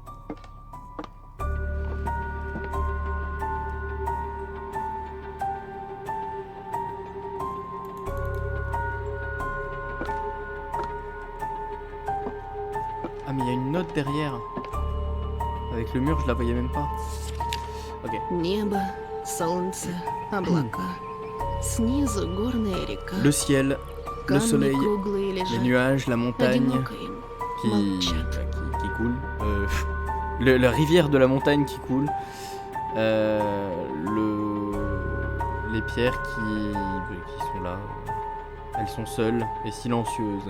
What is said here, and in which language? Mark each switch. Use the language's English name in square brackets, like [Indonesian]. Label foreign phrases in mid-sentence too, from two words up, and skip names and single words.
[French] Ah mais il y a une note derrière. Avec le mur, je la voyais même pas. Ok. [Russian] Небо, солнце, облака. Снизу горная река. [French] Le ciel, le soleil, [Russian] круглые [French] les [Russian] лежат. [French] nuages, la montagne [Russian] Одиноко им. [French] qui [Russian] Молчат. [French] coule. La rivière de la montagne qui coule. Les pierres qui sont là. Elles sont seules et silencieuses.